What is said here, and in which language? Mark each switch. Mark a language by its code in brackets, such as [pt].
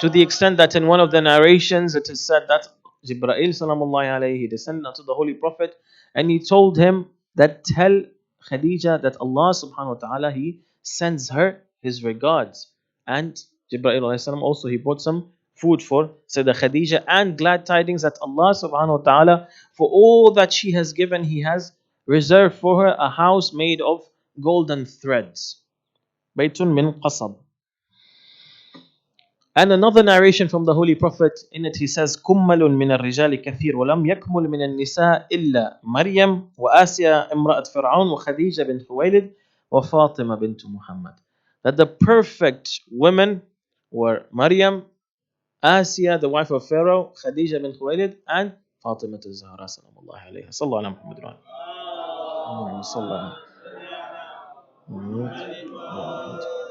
[en] To the extent that in one of the narrations it is said that Jibreel salamullahi alayhi descended unto the Holy Prophet and he told him that tell Khadija that Allah subhanahu wa ta'ala he sends her his regards. And Jibreel alayhi salam also he brought some food for Sayyidah Khadija and glad tidings that Allah subhanahu wa ta'ala for all that she has given he has reserved for her a house made of golden threads. [ar] Baytun min qasab. [en] And another narration from the Holy Prophet, in it he says, [ar] كُمَّلٌ مِنَ الرِّجَالِ كَثِيرٌ وَلَمْ يَكْمُلْ مِنَ النِّسَاءِ إِلَّا مَرْيَمْ وَآسِيَا امرأة فرعون وخديجة بنت خويلد وفاطمة بنت محمد. [en] That the perfect women were Maryam, Asiya, the wife of Pharaoh, Khadija bint Khuwaylid, and Fatima al-Zahra salamullahi alayha. [ar] Sallallahu ala Muhammad wa ala. Sallallahu alayhi.